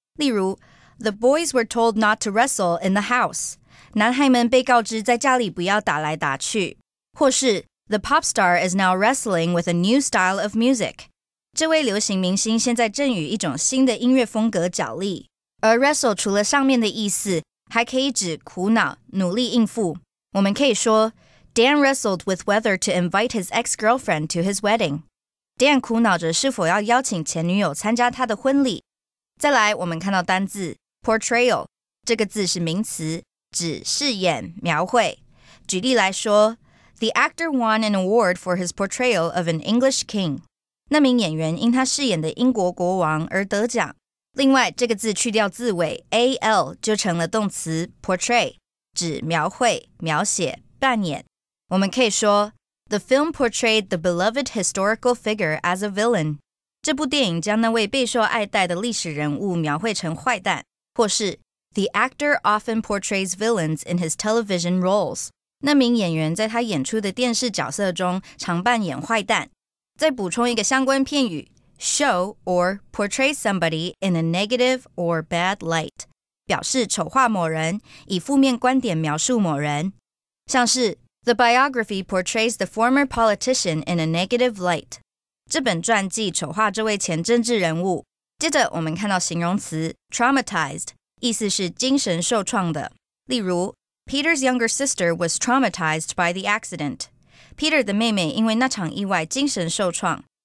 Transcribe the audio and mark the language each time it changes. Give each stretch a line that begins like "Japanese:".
Chinese: 例如
English: The boys were told not to wrestle in the house.
Chinese: 男孩们被告知在家里不要打来打去。或是
English: The pop star is now wrestling with a new style of music.
Chinese: 这位流行明星现在正与一種新的音樂風格角力。而 wrestle 除了上面的意思，還可以指苦惱、努力應付。我們可以說
English: Dan wrestled with whether to invite his ex-girlfriend to his wedding.
Chinese: Dan 苦惱着是否要邀請前女友參加他的婚禮。再來，我們看到單字 portrayal， 這個字是名詞，指飾演、描繪。舉例來說
English: The actor won an award for his portrayal of an English king.
Chinese: 那名演員因他飾演的英國國王而得獎。另外，這個字去掉字尾 AL 就成了動詞 portray， 指描繪、描寫、扮演。我們可以說
English: The film portrayed the beloved historical figure as a villain.
Chinese: 這部電影將那位備受愛戴的歷史人物描繪成壞蛋。或是
English: The actor often portrays villains in his television roles.
Chinese: 那名演員在他演出的電視角色中常扮演壞蛋。再補充一個相關片語
English: show or portray somebody in a negative or bad light.
Chinese: 表示醜化某人，以負面觀點描述某人。像是
English: The biography portrays the former politician in a negative light.
Chinese: 這本傳記醜化這位前政治人物。接着我們看到形容詞 traumatized， 意思是精神受創的。
English: 例如 Peter's younger sister was traumatized by the accident.
Chinese: Peter 的妹妹因為那場意外精神受創。